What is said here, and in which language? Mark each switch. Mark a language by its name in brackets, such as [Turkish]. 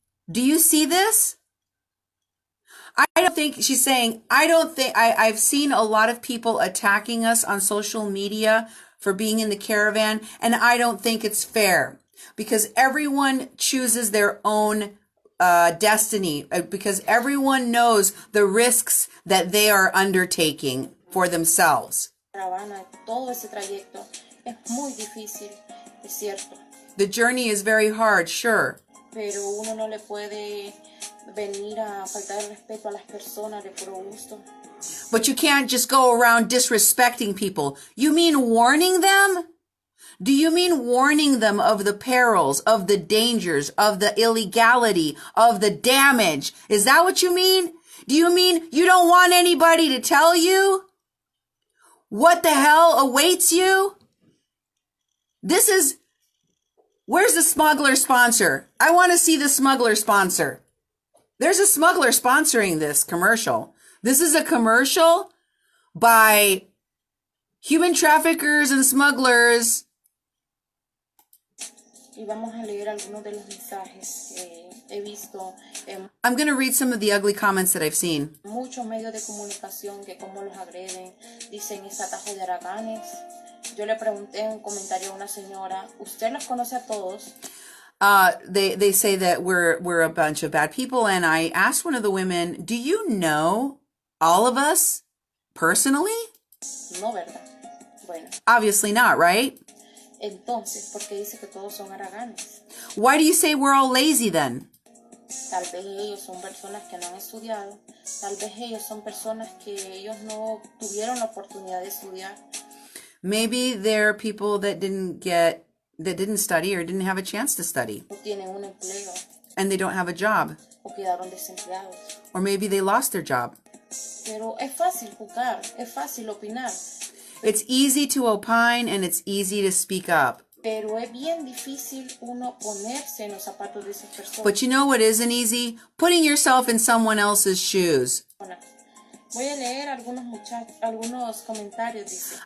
[English] Do you see this? I don't think, she's saying, I've seen a lot of people attacking us on social media for being in the caravan, and I don't think it's fair because everyone chooses their own destiny, because everyone knows the risks that they are undertaking for themselves. [Spanish] Caravana, todo ese trayecto es muy difícil, es cierto. [English] The journey is very hard, sure. [Spanish] Pero uno no le puede venir a faltar el respeto a las personas de puro gusto. [English] But you can't just go around disrespecting people. You mean warning them? Do you mean warning them of the perils, of the dangers, of the illegality, of the damage? Is that what you mean? Do you mean you don't want anybody to tell you what the hell awaits you? Where's the smuggler sponsor? I want to see the smuggler sponsor. There's a smuggler sponsoring this commercial. This is a commercial by human traffickers and smugglers. [Spanish] Y vamos a leer algunos de los mensajes que he visto en [English] I'm going to read some of the ugly comments that I've seen. [Spanish] muchos medios de comunicación que cómo los agreden, dicen es atajo de haraganes. Yo le pregunté en un comentario a una señora, ¿usted los conoce a todos? [English] They say that we're a bunch of bad people, and I asked one of the women, do you know all of us personally? [Spanish] No, ¿verdad? Bueno, [English] Obviously not, right? [Spanish] entonces, ¿por qué dice que todos son haraganes? [English] Why do you say we're all lazy then? [Spanish] Tal vez ellos son personas que no han estudiado, tal vez ellos son personas que ellos no tuvieron la oportunidad de estudiar. [English] Maybe they're people that didn't study or didn't have a chance to study, [Spanish] No tienen un empleo [English] and they don't have a job, [Spanish] o quedaron desempleados. [English] or maybe they lost their job. [Spanish] Pero es fácil juzgar, es fácil opinar, [English] It's easy to opine and it's easy to speak up. [Spanish] pero es bien difícil uno ponerse en los zapatos de esas personas. [English] But you know what isn't easy? Putting yourself in someone else's shoes. [Spanish] Voy a leer algunos comentarios, dice.